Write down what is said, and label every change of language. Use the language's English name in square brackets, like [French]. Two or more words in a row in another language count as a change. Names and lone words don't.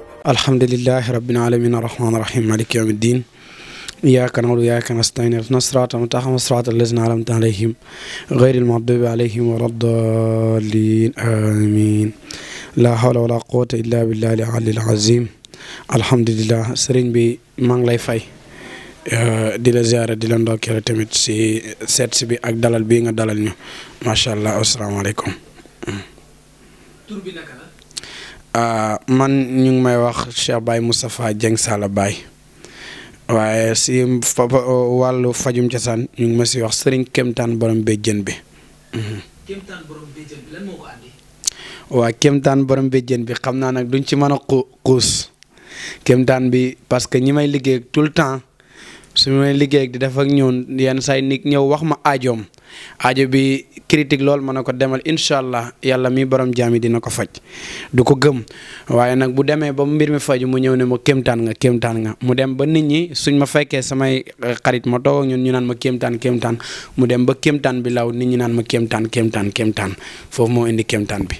[Arabic] الحمد لله رب العالمين الرحمن الرحيم مالك يوم الدين إياك نعبد وإياك نستعين اهدنا الصراط المستقيم صراط الذين أنعمت عليهم غير المغضوب عليهم ولا الضالين آمين لا حول ولا قوة إلا بالله العلي العظيم الحمد لله [Wolof] sëriñ bi maa ngi lay fay di la ziara di la ndokkeel tamit si seet si bi ak dalal bii nga dalal ñu [Arabic] ما شاء الله السلام عليكم. [Wolof] tur bi naka la. man ñu ngi may wax Cheikh Baye Moustapha Dieng Sala Baye waaye si wàllu fajum cosaan ñu ngi ma si wax sëriñ Kéemtaan borom béjjén bi. Kéemtaan borom béjjén bi lan moo ko andi. waa Kéemtaan borom béjjén bi xam naa nag duñ ci mën a xuus Kéemtaan bi [French] parce que [Wolof] ñi may liggéey [French] tout le temps [Wolof] su may liggéey di def ak ñoom yenn say nit ñëw wax ma aajoom aajo bi critique lool ma ne ko demal [Arabic] إن شاء الله [Wolof] yàlla mi borom jaam yi dina ko faj du ko gëm waaye nag bu demee ba mbir mi faju mu ñëw ne ma kéemtaan nga mu dem ba nit ñi suñ ma fekkee samay xarit ma toog ak ñun ñu naan ma kéemtaan mu dem ba kéemtaan bi law nit ñi naan ma kéemtaan foofu moo indi kéemtaan bi.